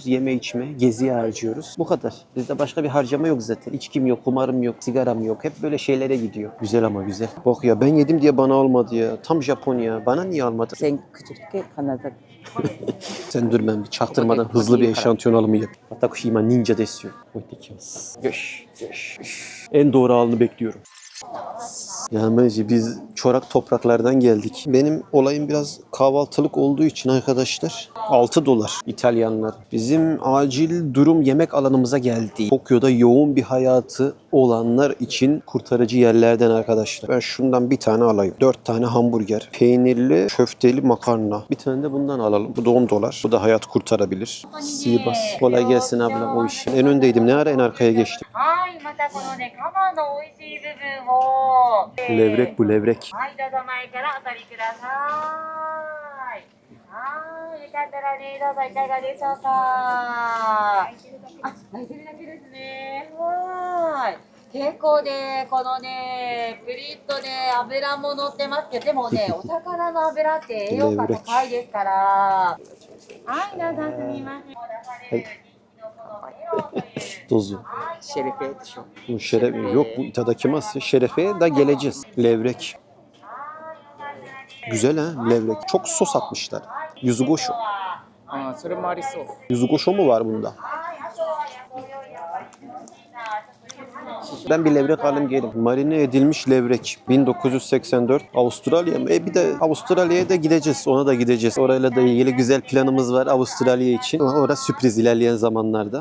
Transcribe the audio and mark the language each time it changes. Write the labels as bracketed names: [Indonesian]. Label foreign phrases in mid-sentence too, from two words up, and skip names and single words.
[Turkish] Yeme içme, geziye harcıyoruz. Bu kadar. Bizde başka bir harcama yok zaten. İçkim yok, kumarım yok, sigaram yok. Hep böyle şeylere gidiyor. Güzel ama güzel. Bak ya ben yedim diye bana almadı ya. Tam Japonya. Bana niye almadı? Sen küçükken Kanada. Sen dur ben bir çaktırmadan hızlı bir eşantiyon alımı yap. [Japanese] 私今忍者です. [Turkish] Göş. En doğru halini bekliyorum. Yani biz çorak topraklardan geldik. Benim olayım biraz kahvaltılık olduğu için arkadaşlar 6 dolar İtalyanlar. Bizim acil durum yemek alanımıza geldi. Tokyo'da yoğun bir hayatı olanlar için kurtarıcı yerlerden arkadaşlar. Ben şundan bir tane alayım. 4 tane hamburger, peynirli, köfteli makarna. Bir tane de bundan alalım. Bu da 10 dolar. Bu da hayat kurtarabilir. Sivas. Kolay gelsin abla o iş. En öndeydim. Ne ara en arkaya geçtim. [Japanese] はい、またこのね、カマの美味しい部分を、 [Turkish] Levrek bu levrek. [Japanese] はい、どうぞ前からお取りください。はい、よかったらね、どうぞいかがでしょうか。あ、焼いてるだけですね。はい。結構ね、このね、プリッとね、油も乗ってますけど、でもね、お魚の油って栄養価高いですから。はい、どうぞすみません。出される人気のこのメロンという。 [Turkish] Tozu. Şerefe şu. Bu şeref yok bu itadakiması. Şerefe da geleceğiz. Levrek. Güzel ha levrek. Çok sos atmışlar. Yuzugosho. [Japanese] あ、それもありそう。 [Turkish] Yuzugosho mu var bunda? Ben bir levrek alayım gelin. Marine edilmiş levrek. 1984. Avustralya mı? Bir de Avustralya'ya da gideceğiz. Ona da gideceğiz. Orayla da ilgili güzel planımız var Avustralya için. Orası sürpriz ilerleyen zamanlarda.